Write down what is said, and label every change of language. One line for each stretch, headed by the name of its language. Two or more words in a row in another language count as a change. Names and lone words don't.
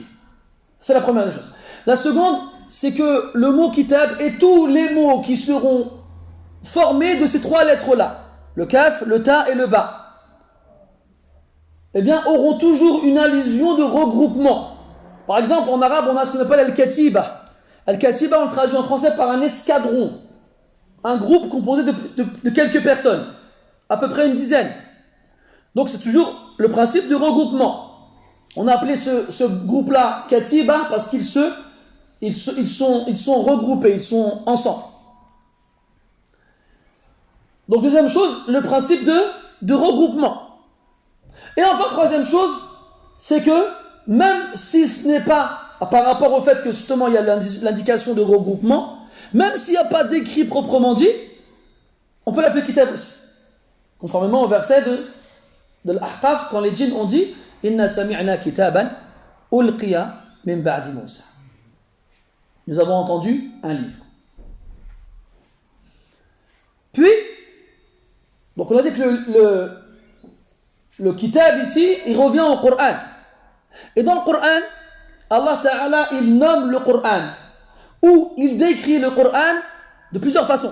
French: C'est la première des choses. La seconde, c'est que le mot kitab et tous les mots qui seront formés de ces trois lettres-là, le kaf, le ta et le ba, eh bien, auront toujours une allusion de regroupement. Par exemple, en arabe, on a ce qu'on appelle al-katiba. Al-katiba, on le traduit en français par un escadron. Un groupe composé de quelques personnes. À peu près une dizaine. Donc, c'est toujours le principe de regroupement. On a appelé ce groupe-là katiba parce qu'ils sont regroupés, ils sont ensemble. Donc, deuxième chose, le principe de regroupement. Et enfin, troisième chose, c'est que même si ce n'est pas par rapport au fait que justement il y a l'indication de regroupement, même s'il n'y a pas d'écrit proprement dit, on peut l'appeler kitab aussi. Conformément au verset de l'Ahqaf, quand les djinns ont dit
Arabic: إنا سمعنا كتابا ألقي من بعد موسى.
French: Nous avons entendu un livre. Puis, donc on a dit que le kitab ici, il revient au Coran. Et dans le Coran, Allah Ta'ala, il nomme le Coran, ou il décrit le Coran de plusieurs façons.